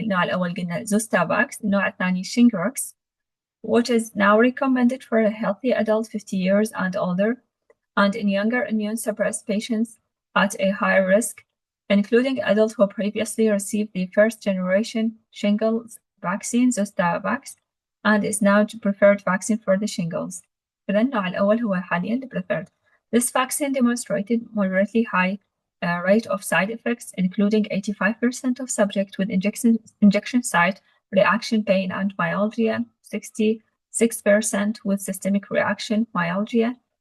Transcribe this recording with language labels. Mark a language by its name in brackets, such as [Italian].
[Arabic] النوع الأول قلنا [English] Zostavax، [Arabic] النوع الثاني [English] Shingrix, which is now recommended for a healthy adult 50 years and older, and in younger immune-suppressed patients at a higher risk including adults who previously received the first generation shingles vaccine Zostavax and is now the preferred vaccine for the shingles. [Arabic] فده النوع الأول هو حاليا [English] the preferred. This vaccine demonstrated moderately high rate of side effects, including 85% of subjects with injection site reaction pain and myalgia, 66% with systemic reaction myalgia.